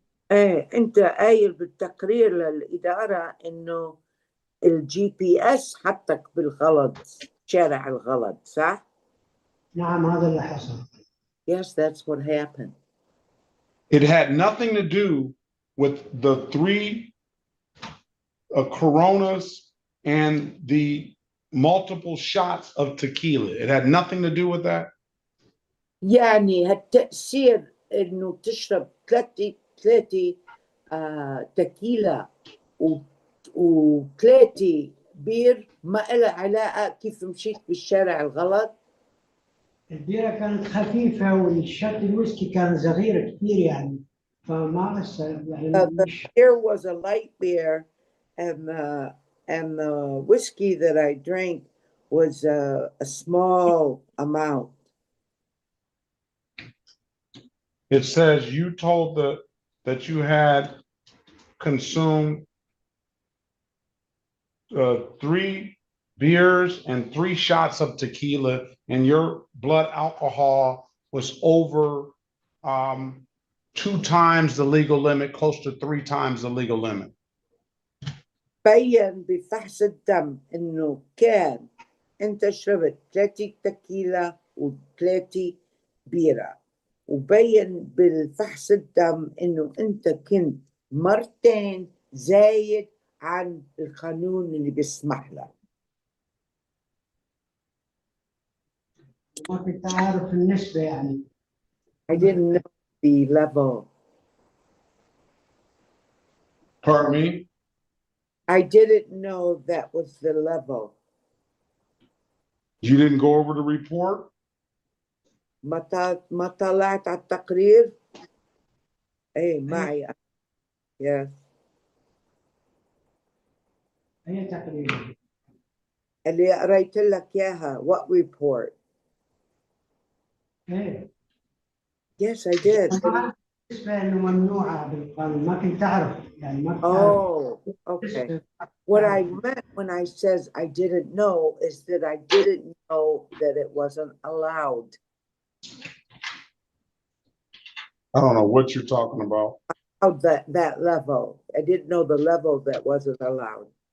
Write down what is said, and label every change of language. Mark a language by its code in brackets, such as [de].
[ar] إيه أنت قايل بالتقرير للإدارة إنه الGPS حطك بالغلط، شارع الغلط، صح؟ نعم هذا اللي حصل. [en] Yes, that's what happened. It had nothing to do with the 3 Coronas and the multiple shots of tequila. It had nothing to do with that. [ar] يعني هالتأثير إنه تشرب ثلاثة تكيلا وثلاثة بير ما إلها علاقة كيف مشيت بالشارع الغلط. البيرة كانت خفيفة والشات الويسكي كان صغير كثير يعني فما أثر يعني. [en] The beer was a light beer and the whiskey that I drank was a small amount. It says you told that you had consumed 3 beers and 3 shots of tequila, and your blood alcohol was over 2 times the legal limit, close to 3 times the legal limit. [ar] بين بفحص الدم إنه كان أنت شربت 3 تكيلا و3 بيرة، وبين بالفحص الدم إنه أنت كنت مرتين زايد عن القانون اللي بيسمح لك. ما كنت عارف النسبة يعني. [en] I didn't know the level. Pardon me? I didn't know that was the level. You didn't go over the report? [ar] ما طلعت على التقرير؟ ايه معي. [en] Yes. [ar] أي تقريبا. اللي قريت لك اياها. [en] What report? [ar] إيه. [en] Yes, I did. [ar] بالنسبة إنه ممنوعة بالقانون ما كنت أعرف يعني ما كنت [en] Oh, okay. What I meant when I says I didn't know is that I didn't know that it wasn't allowed. I don't know what you're talking about. Oh, that level. I didn't know the level that wasn't allowed.